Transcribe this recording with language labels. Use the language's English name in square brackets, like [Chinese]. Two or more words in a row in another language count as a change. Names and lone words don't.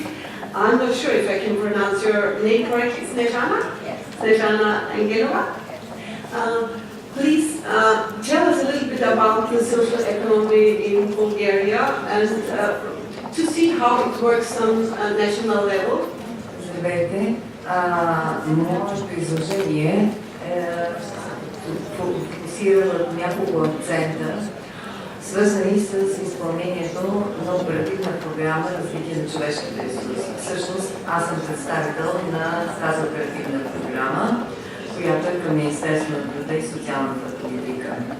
[English] I'm not sure if I can pronounce your name correctly. Snezhana? Yes. Snezhana Angelova? Please tell us a little bit about the social economy in Bulgaria and to see how it works on a national level. [Bulgarian] Здравейте! Моето изложение фокусира върху няколко акцента, свързани с изпълнението на оперативна програма Развитие на човешките ресурси. Всъщност, аз съм представител на тази оперативна програма, която е към Министерството на труда и социалната политика.